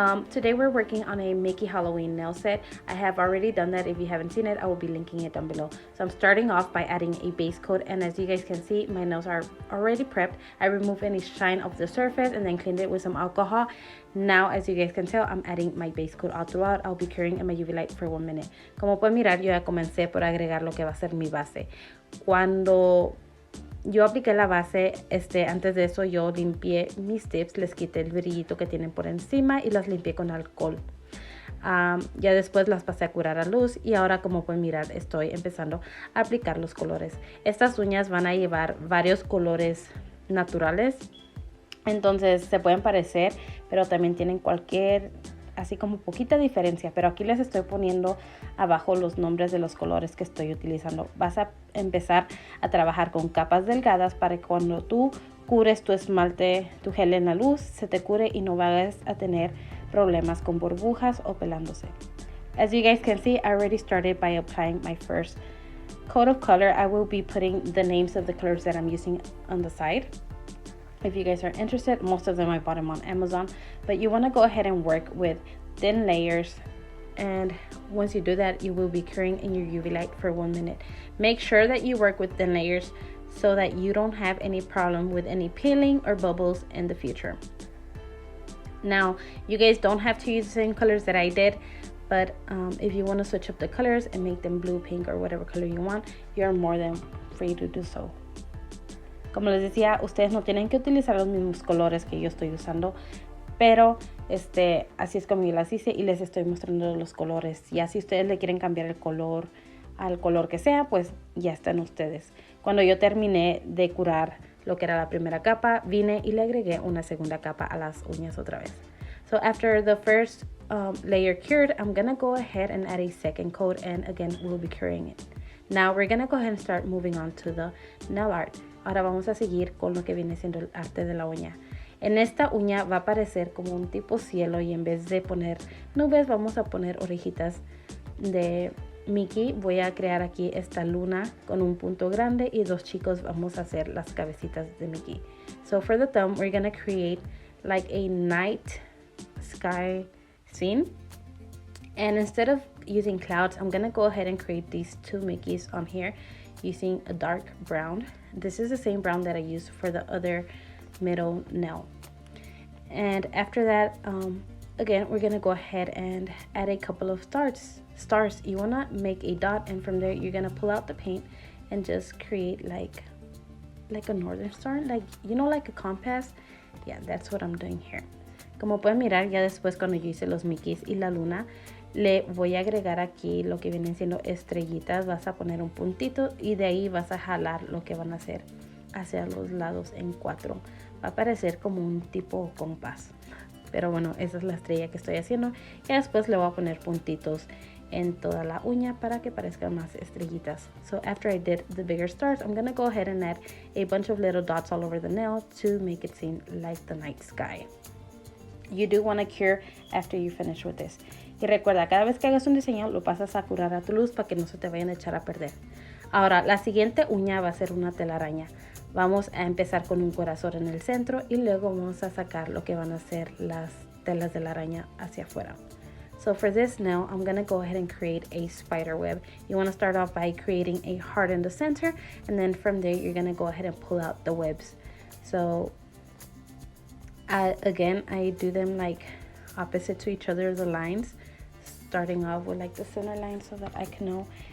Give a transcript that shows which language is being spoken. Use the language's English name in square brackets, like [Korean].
[English] Today we're working on a Mickey Halloween nail set. I have already done that. If you haven't seen it, I will be linking it down below. So I'm starting off by adding a base coat, and as you guys can see, my nails are already prepped. I removed any shine off the surface and then cleaned it with some alcohol. Now, as you guys can tell, I'm adding my base coat all throughout. I'll be curing in my UV light for 1 minute. [Spanish] Como pueden mirar, yo ya comencé por agregar lo que va a ser mi base. Cuando yo apliqué la base, antes de eso yo limpié mis tips, les quité el brillito que tienen por encima y las limpié con alcohol. Ya después las pasé a curar a luz y ahora, como pueden mirar, estoy empezando a aplicar los colores. Estas uñas van a llevar varios colores naturales, entonces se pueden parecer, pero también tienen cualquier, así como poquita diferencia, pero aquí les estoy poniendo abajo los nombres de los colores que estoy utilizando. Vas a empezar a trabajar con capas delgadas para que cuando tú cures tu esmalte, tu gel en la luz, se te cure y no vayas a tener problemas con burbujas o pelándose. [English] As you guys can see, I already started by applying my first coat of color. I will be putting the names of the colors that I'm using on the side. If you guys are interested, most of them I bought them on Amazon, but you want to go ahead and work with thin layers, and once you do that, you will be curing in your UV light for 1 minute. Make sure that you work with thin layers so that you don't have any problem with any peeling or bubbles in the future. Now, you guys don't have to use the same colors that I did, but if you want to switch up the colors and make them blue, pink, or whatever color you want, you're more than free to do so. [Spanish] Como les decía, ustedes no tienen que utilizar los mismos colores que yo estoy usando, pero así es como yo las hice y les estoy mostrando los colores. Ya si ustedes le quieren cambiar el color al color que sea, pues ya están ustedes. Cuando yo terminé de curar lo que era la primera capa, vine y le agregué una segunda capa a las uñas otra vez. [English] So after the first layer cured, I'm gonna go ahead and add a second coat, and again we'll be curing it. Now we're gonna go ahead and start moving on to the nail art. [Spanish] Ahora vamos a seguir con lo que viene siendo el arte de la uña. En esta uña va a aparecer como un tipo cielo, y en vez de poner nubes vamos a poner orejitas de Mickey. Voy a crear aquí esta luna con un punto grande y dos chicos vamos a hacer las cabecitas de Mickey. [English] So for the thumb, we're gonna create like a night sky scene. And instead of using clouds, I'm gonna go ahead and create these two Mickeys on here using a dark brown. This is the same brown that I used for the other middle nail. And after that, again, we're gonna go ahead and add a couple of stars. You wanna make a dot, and from there you're gonna pull out the paint and just create like a northern star, like, you know, like a compass. Yeah, that's what I'm doing here. [Spanish] Como pueden mirar, ya después cuando yo hice los Mickeys y la luna, le voy a agregar aquí lo que vienen siendo estrellitas. Vas a poner un puntito y de ahí vas a jalar lo que van a hacer hacia los lados en 4. Va a parecer como un tipo compás, pero bueno, esa es la estrella que estoy haciendo. Y después le voy a poner puntitos en toda la uña para que parezcan más estrellitas. [English] So after I did the bigger stars, I'm gonna go ahead and add a bunch of little dots all over the nail to make it seem like the night sky. You do want to cure after you finish with this. [Spanish] Y recuerda, cada vez que hagas un diseño lo pasas a curar a tu luz para que no se te vayan a echar a perder. Ahora, la siguiente uña va a ser una telaraña. Vamos a empezar con un corazón en el centro y luego vamos a sacar lo que van a ser las telas de la araña hacia afuera. [English] So for this nail, I'm going to go ahead and create a spider web. You want to start off by creating a heart in the center, and then from there you're going to go ahead and pull out the webs. So again, I do them like opposite to each other, the lines, starting off with like the center line so that I can know.